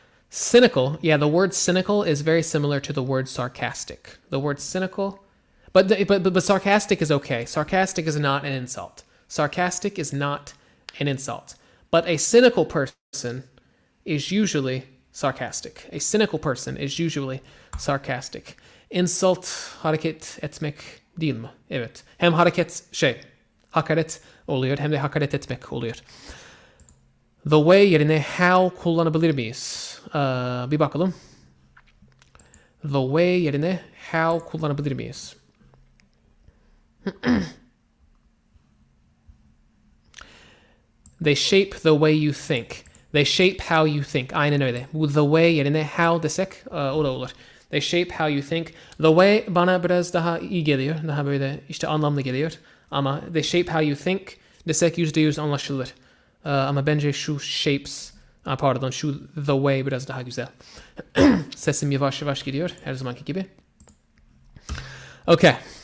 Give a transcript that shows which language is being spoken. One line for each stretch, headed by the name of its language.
English: Cynical, yeah, the word cynical is very similar to the word sarcastic. The word cynical, but sarcastic is okay. Sarcastic is not an insult. Sarcastic is not an insult. But a cynical person is usually sarcastic. A cynical person is usually sarcastic.
Turkish: Insult, hareket etmek değil mi? Evet. Hem hakaret oluyor hem de hakaret etmek oluyor. The way yerine how kullanabilir miyiz? Bir bakalım. The way yerine how kullanabilir miyiz?
English: They shape the way you think. They shape how you think.
Turkish: Aynen öyle. Bu the way yerine how desek o da olur.
English: They shape how you think.
Turkish: The way bana biraz daha iyi geliyor. Daha böyle işte anlamlı geliyor. Ama
English: they shape how you think
Turkish: desek %100 anlaşılır. Ama bence şu shapes, şu the way biraz daha güzel. Sesim yavaş yavaş gidiyor her zamanki gibi. Okay.